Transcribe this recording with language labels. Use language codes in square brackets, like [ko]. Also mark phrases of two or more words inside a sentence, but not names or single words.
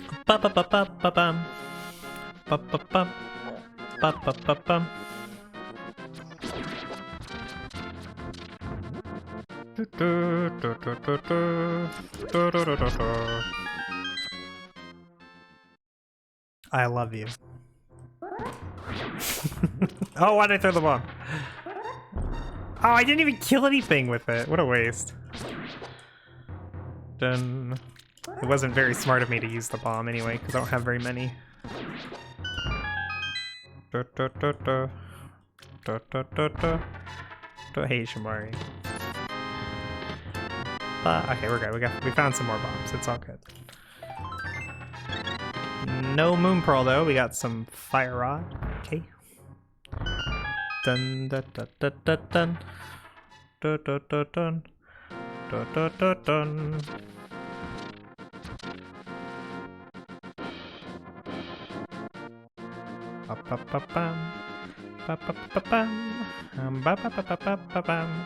[en] Ba-ba-ba-ba-ba-bum. Ba-ba-bum. Ba-ba-ba-bum. I love you. Oh, why did I throw the bomb? Oh, I didn't even kill anything with it. What a waste. Done. It wasn't very smart of me to use the bomb anyway, because I don't have very many. Hey, Shamari. Okay, we're good. We found some more bombs. It's all good. No moon pearl though. We got some fire rod. Okay. Dun dun dun dun dun dun dun dun dun dun dun dun dun dun. Ba ba ba bum. Ba ba ba bum. Ba ba ba ba ba ba bum.